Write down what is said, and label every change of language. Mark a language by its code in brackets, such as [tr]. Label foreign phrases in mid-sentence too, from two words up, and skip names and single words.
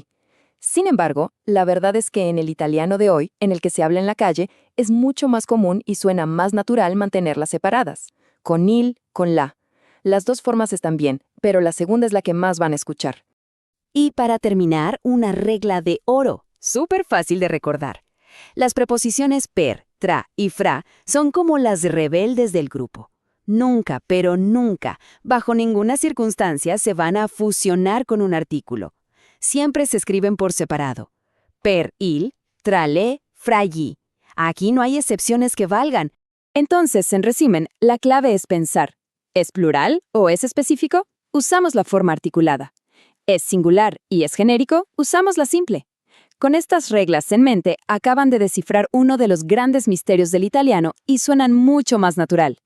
[es] Sin embargo, la verdad es que en el italiano de hoy, en el que se habla en la calle, es mucho más común y suena más natural mantenerlas separadas. [it] Con il, con la. [es] Las dos formas están bien, pero la segunda es la que más van a escuchar. Y para terminar, una regla de oro, súper fácil de recordar. Las preposiciones per, tra y fra son como las rebeldes del grupo. Nunca, pero nunca, bajo ninguna circunstancia se van a fusionar con un artículo. Siempre se escriben por separado. [it] Per il, tra le, fra gli. [es] Aquí no hay excepciones que valgan. Entonces, en resumen, la clave es pensar. ¿Es plural o es específico? Usamos la forma articulada. ¿Es singular y es genérico? Usamos la simple. Con estas reglas en mente, acaban de descifrar uno de los grandes misterios del italiano y suenan mucho más natural.